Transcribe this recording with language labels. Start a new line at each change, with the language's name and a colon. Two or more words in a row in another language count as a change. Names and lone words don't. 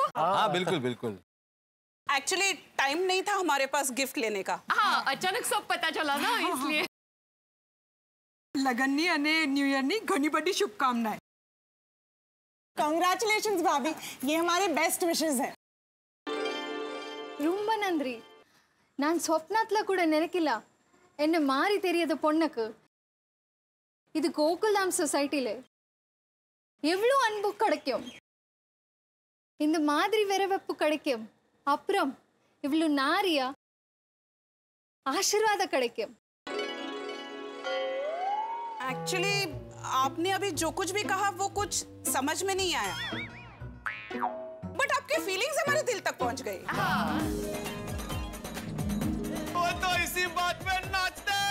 Hindi: हाँ बिल्कुल बिल्कुल।
English: actually time
Hindi: नहीं था हमारे पास गिफ्ट लेने का. हाँ अचानक सब पता चला ना इसलिए।
Gujarati: લગનની અને
English: New Year
Gujarati: ની ઘણી બડી શુભકામનાઓ. कांग्रेचुलेशंस भाभी, ये हमारे
English: best wishes
Gujarati: है.
Tamil: ரொம்ப நன்றி. நான் சொப்னத்துல கூட நினைக்கல என்ன மாறி தெரியாத பொண்ணுக்கு இது கோகுல்தாம் சொசைட்டில எவ்வளவு அன்பு கிடைக்கும், இந்த மாதிரி வரவேற்பு கிடைக்கும், அப்புறம் இவ்வளவு நாரியா ஆசீர்வாद கிடைக்கும்.
Hindi: एक्चुअली आपने अभी जो कुछ भी कहा वो कुछ समझ में नहीं आया, बट आपकी फीलिंग्स हमारे दिल तक पहुंच गई. वो तो इसी बात पे नाचते